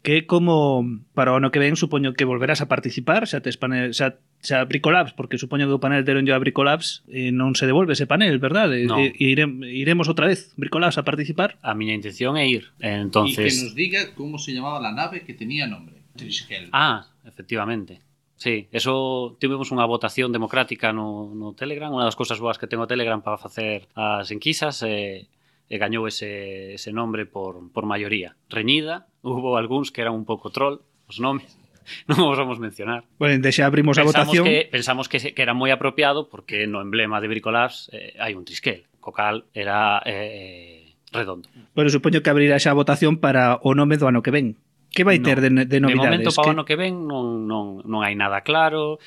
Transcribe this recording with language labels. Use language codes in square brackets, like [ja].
[gl] Que como para o ano que ven, supoño que volverás a participar, xa tes panel, xa Bricolabs, porque supoño que o panel deron yo a Bricolabs e non se devolve ese panel, ¿verdad? Iremos outra vez, Bricolabs, a participar. A miña intención é ir. Entonces... [es] Y que nos diga como se llamaba la nave que tenía nombre. [gl] Triskel. Ah, efectivamente. Sí, eso tuvimos unha votación democrática no Telegram, unha das cousas boas que ten o Telegram para facer as enquisas e gañou ese nombre por maioría. Reñida, hubo algúns que eran un pouco troll, os nomes, non os vamos mencionar. Bueno, deixe abrimos pensamos a votación. Pensamos que era moi apropiado porque no emblema de Bricolabs hai un Triskel, co cal era redondo. Bueno, supoño que abrirá xa a votación para o nome do ano que ven. Que vai ter de novidades? De momento, para o ano que ven, non hai nada claro.